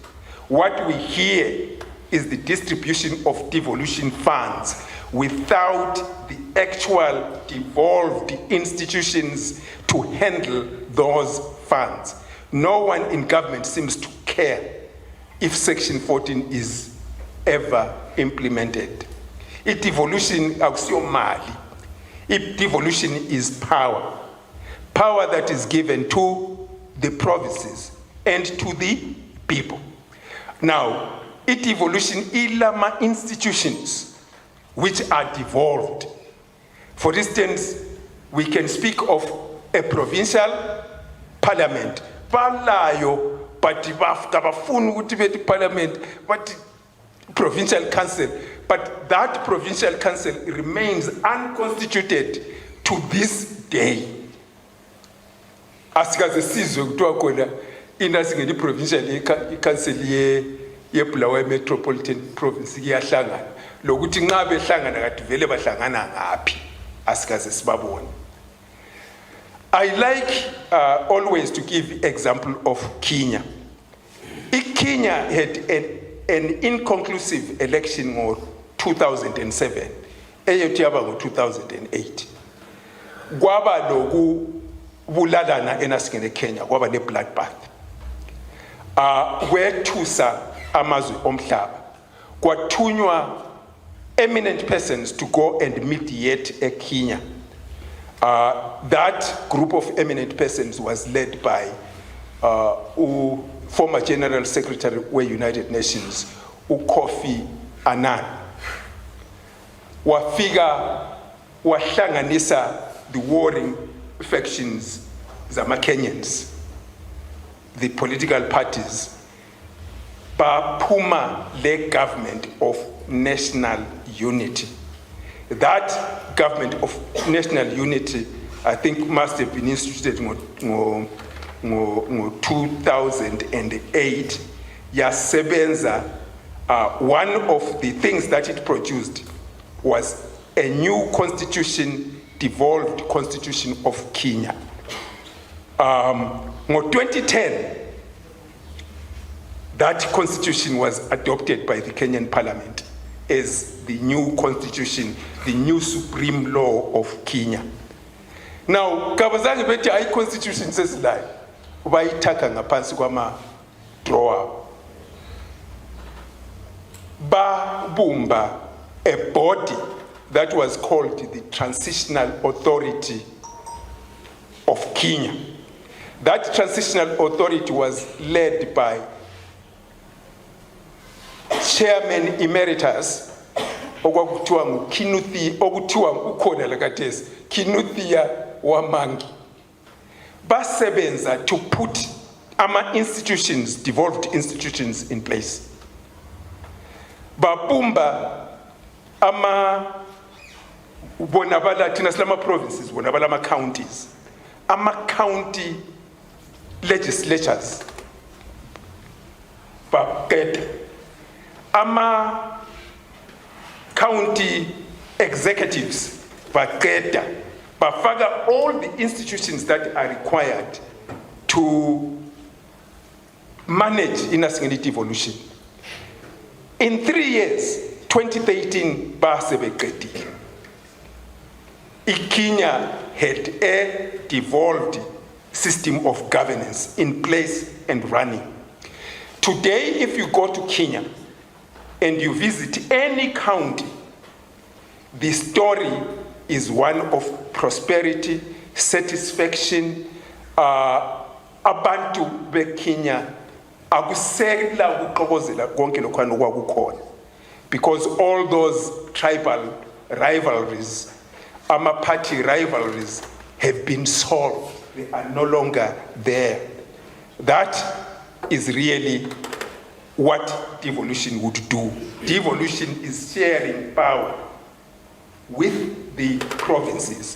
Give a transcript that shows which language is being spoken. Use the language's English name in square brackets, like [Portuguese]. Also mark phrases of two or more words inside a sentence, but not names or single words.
[English] What we hear is the distribution of devolution funds without the actual devolved institutions to handle those funds. No one in government seems to care if Section 14 is ever implemented. [North Ndebele] Devolution akusiyo mali. [English] Devolution is power. Power that is given to the provinces and to the people. Now, devolution ilama institutions which are devolved. For instance, we can speak of a provincial parliament. Balayo, but [North Ndebele] kabafunu ukuthi [English] parliament, but provincial council. But that provincial council remains unconstituted to this day. [North Ndebele] Asikaze sizwe kuthiwa khona inasingeni [English] provincial council [North Ndebele] yeBulawayo metropolitan province iyahlangana. Lokuthi nxa behlangana kade vele bahlangana ngaphi asikaze sibabone. [English] I like always to give example of Kenya. Kenya had an inconclusive election in 2007, [North Ndebele] eyotiyaba ngo 2008. Kwaba lokubulalana enasigene Kenya, kwaba ne bloodbath. Kwethusa amazwe omhlaba. [English] Kwathunywa eminent persons to go and mediate Kenya. That group of eminent persons was led by former General Secretary of the United Nations, Kofi Annan. [North Ndebele] Wafika wahlanganisa [English] the warring factions zama Kenyans, the political parties, [North Ndebele] baphuma le [English] government of national unity. That government of national unity, I think, must have been instituted in 2008. Yasebenza, one of the things that it produced was a new constitution, devolved constitution of Kenya. In 2010, that constitution was adopted by the Kenyan parliament as the new constitution, the new supreme law of Kenya. Now, [North Ndebele] kabazange bethi ayi constitution sesilayo bayithaka ngaphansi kwama drawer. [English] Babumba a body that was called the Transitional Authority of Kenya. That transitional authority was led by Chairman Emeritus [North Ndebele] okwakuthiwa nguKinuthia, okuthiwa ukhona lakatesi, [English] Kinuthia Wamangi. basebenza to put institutions, devolved institutions in place. [North Ndebele] Babumba bonabala thina silama [English] provinces, [North Ndebele] bonabala ama [English] counties, ama county legislatures, [North Ndebele] baqeda ama [English] county executives, [North Ndebele] baqeda bafaka [English] all the institutions that are required to manage inasingeni devolution. In 3 years, 2013, basebeqedile. Kenya had a devolved system of governance in place and running. Today, if you go to Kenya and you visit any county, the story is one of prosperity, satisfaction. [North Ndebele] Abantu beKenya akusela ukuqokozela konke lokhwana okwakukhona, [English] because all those tribal rivalries, party rivalries, have been solved. They are no longer there. That is really what devolution would do. Devolution is sharing power with the provinces.